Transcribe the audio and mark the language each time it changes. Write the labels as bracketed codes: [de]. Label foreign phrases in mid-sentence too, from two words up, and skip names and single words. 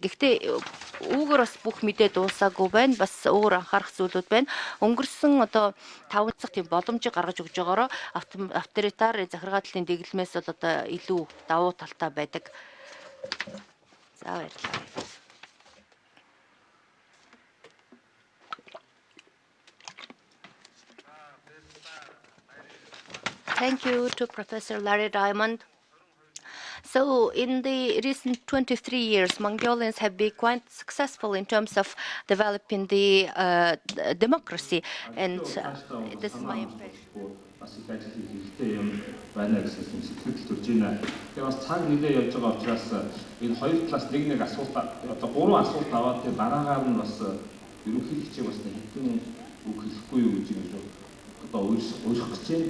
[mn] Гэхдээ үүгээр бас бүх мэдээ дуусаагүй байна. Бас өөр анхаарах зүйлүүд байна. Өнгөрсөн одоо 5 цагт тийм боломжийг гаргаж өгж байгаараа авторитар захиргааллын дэглэмээс бол одоо илүү давуу талтай байдаг. За баярлалаа. [en] Thank you to Professor Larri Dаймонд. So in the recent 23 years, Mongolians have been quite successful in terms of developing the democracy, and this is my impression. [mn] Байна гэсэн сэтгэл төрж байна. Тэгээ бас цаг нэлээд явж байгаа учраас энэ хоёр талаас нэг асуулт одоо 3 асуулт аваад тэгээ дараагаар нь бас ерөнхийлөгчийг бас хэдэн үг хэлэхгүй юу гэж одоо уйлах гэж байна.